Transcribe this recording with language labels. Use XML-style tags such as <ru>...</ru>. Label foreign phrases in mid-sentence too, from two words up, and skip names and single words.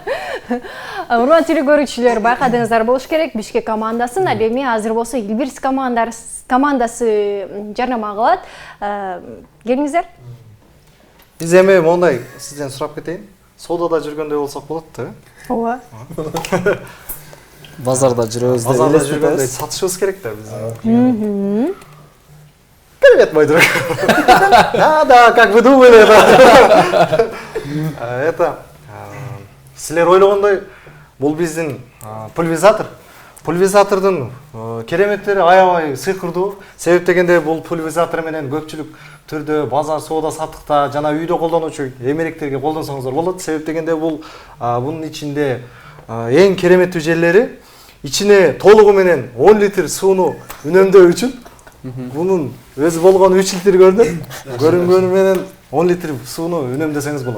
<ky>Урматтуу телекөрүүчүлөр, байкадыңыздар болуш керек, Бишкек командасын, ал эми азыр болсо Илбирс командасы жарнама кылат. Келиңиздер. Биз эми мондай сизден сурап кетейин. Соодада жүргөндөй болсок болот да. Ооба. Базарда жүрөбүз деп Базарда жүргөндөй сатышыбыз керек да биз.</ky> <ru>Привет, мой друг. Да, как вы думали, это</ru> <ky>силер ойлогондой бул биздин пульверизатор. Пульверизатордун кереметтери аябай сыйкырдуу. Себеп дегенде бул пульверизатор менен көпчүлүк түрдө базар, соода саттыкта жана үйдө колдонуучу эмеректерге колдонсоңуздар болот. Себеп дегенде бул бунун ичинде эң кереметтүү жерлери ичине толугу менен 10 литр сууну үнөмдөө үчүн бунун өзү болгон 3 литр көрүнгөнү менен 10 литр сууну үнөмдөсөңүз болот.</ky>